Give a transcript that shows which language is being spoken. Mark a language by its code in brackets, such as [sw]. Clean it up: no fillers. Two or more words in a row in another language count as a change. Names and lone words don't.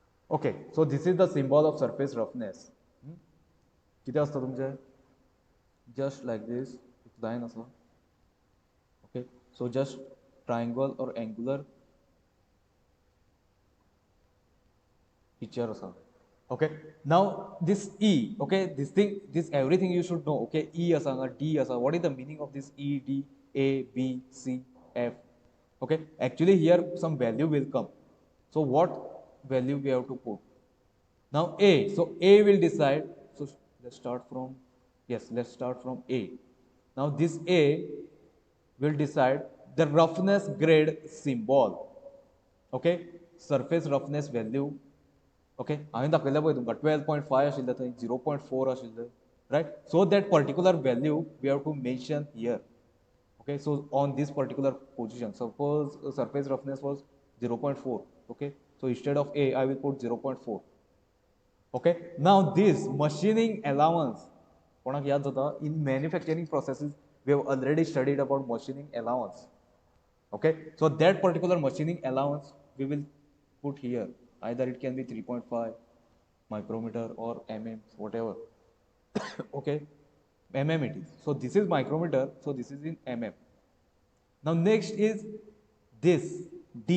[en] okay, so this is the symbol of surface roughness. [mr] किती असतं तुमचे? [en] just like this line असं. okay, so just triangle और angular picture असा. Okay, now this E, okay, this everything you should know. [kok] Okay, E असा, D असा. [en] What is the meaning of this E, D, A, B, C, F? Okay, actually here some value will come. So what value we have to put? Now A, so A will decide. So let's start from, yes, let's start from A. Now this A will decide the roughness grade symbol. Okay, surface roughness value. ओके, [kok] हांवें दाखयलें पळय तुमकां 12.5 आशिल्लें थंय 0.4 आशिल्लें, रायट. [en] so that particular value we have to mention here. okay, so on this particular position suppose surface roughness was 0.4. okay, so instead of A I will put 0.4. ओके, now this machining allowance कोणाक याद जाता? in manufacturing processes we have already studied about machining allowance. Okay, so that particular machining allowance we will put here. Either it can be 3.5 micrometer or mm, whatever. Okay, mm it is. So this is micrometer, so this is in mm. Now next is this D.